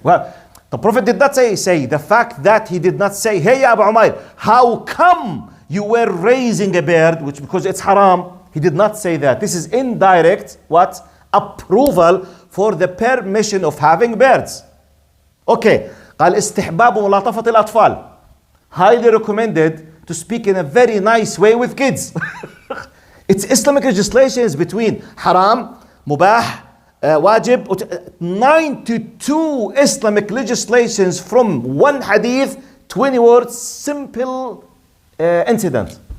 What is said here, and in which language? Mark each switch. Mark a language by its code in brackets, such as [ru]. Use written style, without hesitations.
[en] Well, the Prophet did not say the fact that he did not say, hey Abu Umayr, how come you were raising a bird, which because it's haram. He did not say that. This is indirect approval for the permission of having birds. Okay. [ar] قال استحباب ملاطفة الأطفال. [en] Highly recommended to speak in a very nice way with kids. It's Islamic legislations between haram, mubah, wajib. 92 Islamic legislations from one hadith, 20 words, simple incident.